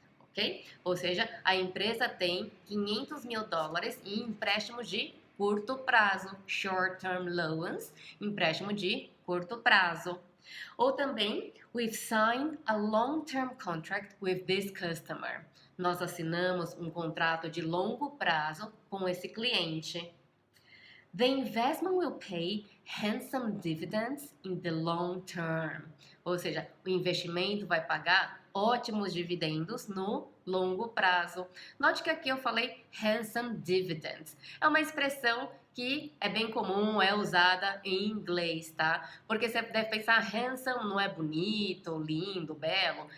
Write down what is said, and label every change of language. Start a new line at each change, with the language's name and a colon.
Portuguese: Ok? Ou seja, a empresa tem $500 mil em empréstimos de curto prazo,
English: short-term loans,
Portuguese: empréstimo de curto prazo. Ou também,
English: we've signed a long-term contract with this customer.
Portuguese: Nós assinamos um contrato de longo prazo com esse cliente.
English: The investment will pay handsome dividends in the long term.
Portuguese: Ou seja, o investimento vai pagar ótimos dividendos no longo prazo. Note que aqui eu falei handsome dividends. É uma expressão que é bem comum, é usada em inglês, tá? Porque você deve pensar, handsome não é bonito, lindo, belo?